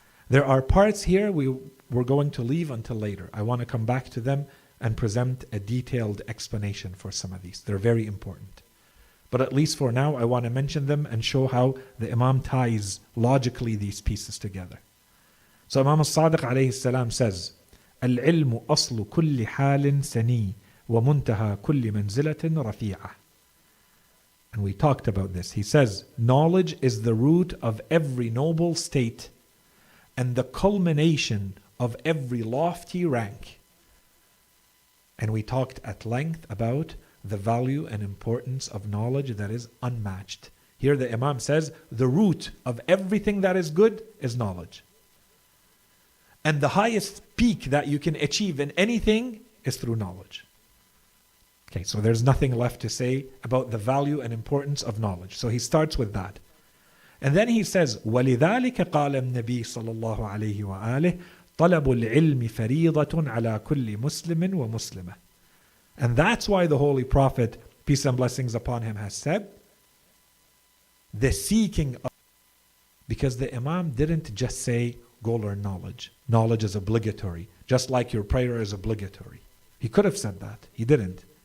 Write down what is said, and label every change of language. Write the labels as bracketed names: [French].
[English] There are parts here we're going to leave until later. I want to come back to them and present a detailed explanation for some of these. They're very important. But at least for now, I want to mention them and show how the Imam ties logically these pieces together. So Imam al-Sadiq alayhi salam says, [Arabic] العلم أصل كل حال سني ومنتهى كل منزلة رفيعة. [English] And we talked about this. He says, knowledge is the root of every noble state and the culmination of every lofty rank. And we talked at length about the value and importance of knowledge that is unmatched. Here the Imam says, the root of everything that is good is knowledge. And the highest peak that you can achieve in anything is through knowledge. Okay, so there's nothing left to say about the value and importance of knowledge. So he starts with that. And then he says, [Arabic] وَلِذَلِكَ قَالَ النَّبِي صلى الله عليه وآله طَلَبُ الْعِلْمِ فَرِيضَةٌ عَلَى كُلِّ مُسْلِمٍ وَمُسْلِمَةٍ. [English] And that's why the Holy Prophet, peace and blessings upon him, has said, the seeking of, because the Imam didn't just say, go learn knowledge. Knowledge is obligatory, just like your prayer is obligatory. He could have said that. He didn't.